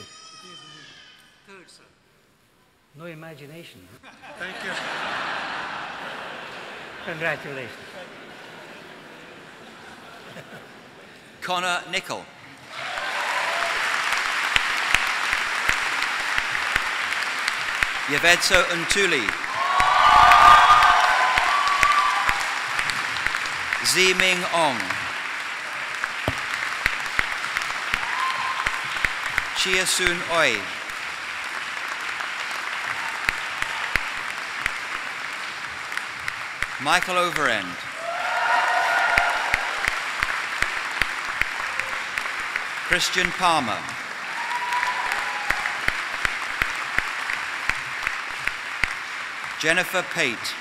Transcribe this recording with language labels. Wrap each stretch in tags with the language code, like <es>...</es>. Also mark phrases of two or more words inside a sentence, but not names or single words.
<en>Third son. No imagination. Huh? Thank you. Congratulations. Connor Nicol, Yevedso Untuli, Ziming Ong, Chiasun Oi, Michael Overend, Christian Palmer, Jennifer Pate,</en>